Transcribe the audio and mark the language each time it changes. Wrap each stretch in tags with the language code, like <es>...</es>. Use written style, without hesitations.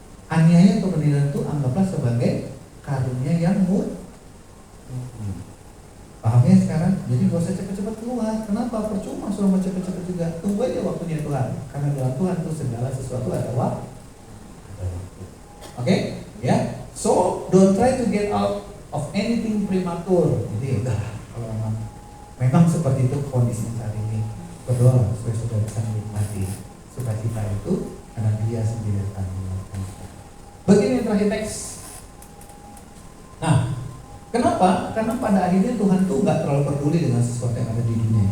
<id>Aniaya atau penderitaan itu anggaplah sebagai karunia yang pahamnya sekarang? Jadi gak usah cepat-cepat keluar. Kenapa? Percuma suruh mau cepat-cepat juga. Tunggu aja waktunya Tuhan. Karena dalam Tuhan itu segala sesuatu ada waktu. Oke? Ya.</id> <en>So don't try to get out of anything premature.</en> <id>Jadi udah, kalau memang seperti itu kondisi saat ini, berdoa supaya sudah bisa menikmati sukacita itu, karena Dia sendiri akan melakukan. Begini yang terakhir teks. Nah, kenapa? Karena pada akhirnya Tuhan tuh nggak terlalu peduli dengan sesuatu yang ada di dunia.</id>